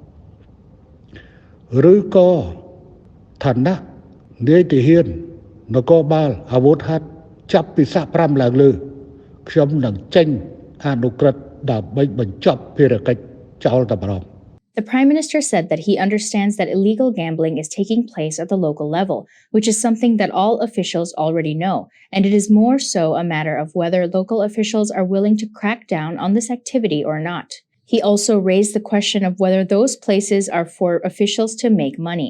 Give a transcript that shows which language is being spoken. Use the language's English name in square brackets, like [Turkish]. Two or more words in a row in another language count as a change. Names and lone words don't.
[Khmer] ឬក៏ឋានៈនាយទាហាននគរបាលអាវុធហត្ថចាប់ពីស័ក្តិ5ឡើងលើខ្ញុំនឹងចេញអនុក្រឹត្យដើម្បីបញ្ចប់ភារកិច្ចចោលតែម្ដង [English] The Prime Minister said that he understands that illegal gambling is taking place at the local level, which is something that all officials already know, and it is more so a matter of whether local officials are willing to crack down on this activity or not. He also raised the question of whether those places are for officials to make money.